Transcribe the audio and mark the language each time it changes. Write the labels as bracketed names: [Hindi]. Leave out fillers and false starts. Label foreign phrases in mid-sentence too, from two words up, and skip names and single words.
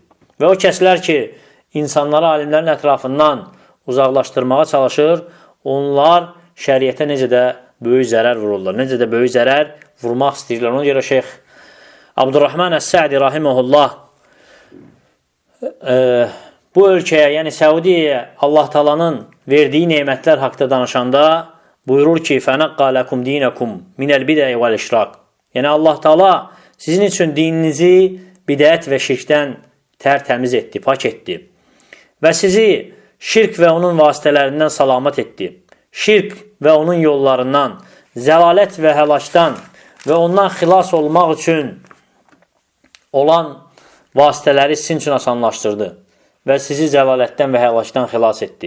[Azerbaijani] Və o kəslər ki, insanları alimlərin ətrafından uzaqlaşdırmağa çalışır, onlar şəriətə necə də böyük zərər vururlar, necə də böyük zərər vurmaq istəyirlər. Ona görə Şeyx Abdurrahman Əs-Sə'di rahimehullah bu ölkəyə, yəni Səudiyyəyə Allah Taala'nın verdiyi nemətlər haqqında danışanda buyurur ki, [Arabic] فَنَقَّى لَكُمْ دِينَكُمْ مِنَ الْبِدَعِ وَالْإِشْرَاقِ. [Azerbaijani] Yəni Allah Taala sizin üçün dininizi bidət və şirkdən tərtəmiz etdi, pak etdi. Və sizi şirk və onun vasitələrindən salamat etdi. Şirk və onun yollarından, zəlalət və həlakdan və ondan xilas olmaq üçün olan vasitələri sizin üçün asanlaşdırdı və sizi zəlalətdən və həlakdan xilas etdi.